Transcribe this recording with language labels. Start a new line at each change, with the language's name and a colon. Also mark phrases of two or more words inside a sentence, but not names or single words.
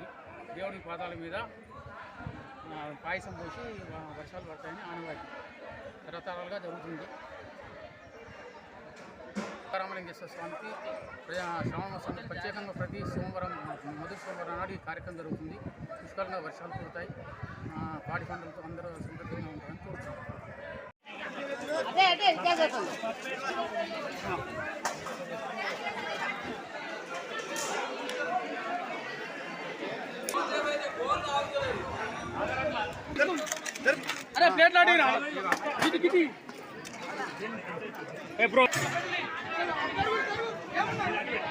Telugu: దేవుడి పాదాల మీద పాయసం పోసి వర్షాలు పడతాయని ఆనవాయితీ తరతరాలుగా జరుగుతుంది. రామలింగేశ్వర స్వామికి శ్రావణమాసం ప్రత్యేకంగా ప్రతి సోమవారం మొదటి సోమవారం నాడు ఈ కార్యక్రమం జరుగుతుంది. పుష్కలంగా వర్షాలు కురుతాయి. పాడి పంటలతో అందరూ సమృద్ధిగా ఉంటారని కోరుతున్నాం. अरे प्लेट लाड़ी ना किती किती ए ब्रो